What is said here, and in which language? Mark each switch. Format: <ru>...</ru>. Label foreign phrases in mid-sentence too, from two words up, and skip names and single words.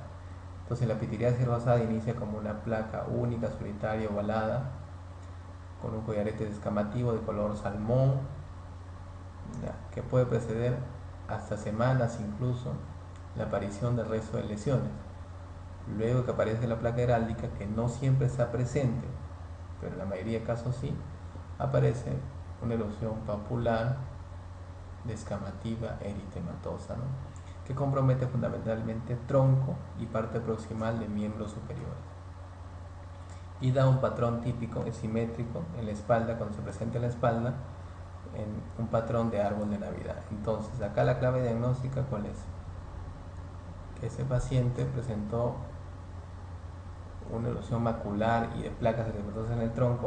<es>Entonces, la pitiriasis rosada inicia como una placa única, solitaria, ovalada, con un collarete descamativo de color salmón, que puede preceder hasta semanas incluso la aparición del resto de lesiones. Luego que aparece la placa heráldica, que no siempre está presente, pero en la mayoría de casos sí, aparece una erupción papular descamativa eritematosa, ¿no? Que compromete fundamentalmente tronco y parte proximal de miembros superiores. Y da un patrón típico, simétrico en la espalda. Cuando se presenta en la espalda, en un patrón de árbol de Navidad. Entonces, acá la clave diagnóstica, ¿cuál es? Que ese paciente presentó una erosión macular y de placas eritematosas en el tronco.</es>